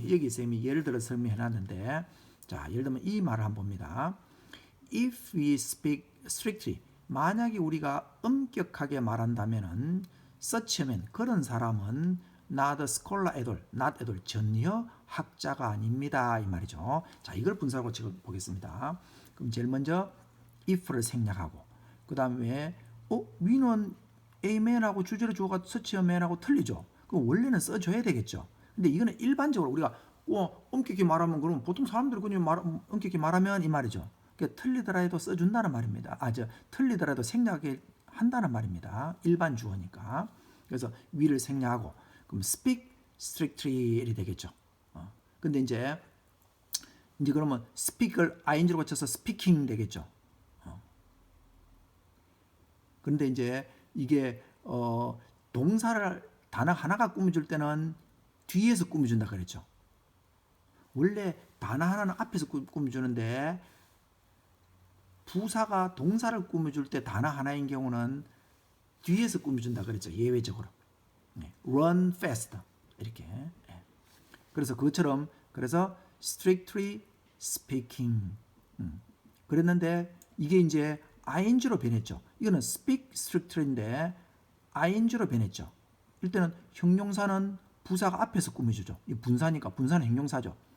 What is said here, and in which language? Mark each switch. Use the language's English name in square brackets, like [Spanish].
[Korean] 여기 쌤이 예를 들어 설명해 놨는데, 자, 예를 들면 이 말을 한번 봅니다. [English] If we speak strictly, [Korean] 만약에 우리가 엄격하게 말한다면은 [English] such a man, [Korean] 그런 사람은 [English] not a scholar at all, not at all, [Korean] 전혀 학자가 아닙니다 이 말이죠. 자, 이걸 분사하고 지금 보겠습니다. 그럼 제일 먼저 if를 생략하고, 그 다음에 we는 aman하고 주절의 주어가 [English] such a man [Korean] 하고 틀리죠. 그럼 원래는 써줘야 되겠죠. 근데 이거는 일반적으로 우리가 엄격히 말하면 그러면 보통 사람들이 그냥 엄격히 말하면 이 말이죠. 그러니까 틀리더라 해도 써준다는 말입니다. 틀리더라도 생략을 한다는 말입니다. 일반 주어니까. 그래서 we를 생략하고 그럼 [English] speak strictly [Korean] 되겠죠. 근데 이제 그러면 speak을 ing로 고쳐서 speaking 되겠죠. 그런데 이제 이게 동사를 단어 하나가 꾸며줄 때는 뒤에서 꾸며준다 그랬죠. 원래 단어 하나는 앞에서 꾸며주는데 부사가 동사를 꾸며줄 때 단어 하나인 경우는 뒤에서 꾸며준다 그랬죠. 예외적으로. Run fast 이렇게. 그래서 그것처럼 그래서 [English] strictly speaking [Korean] 그랬는데 이게 이제 ing로 변했죠. 이거는 [English] speak strictly [Korean] 인데 ing로 변했죠. 일단은 형용사는 부사가 앞에서 꾸며주죠. 이 분사니까 분사는 형용사죠.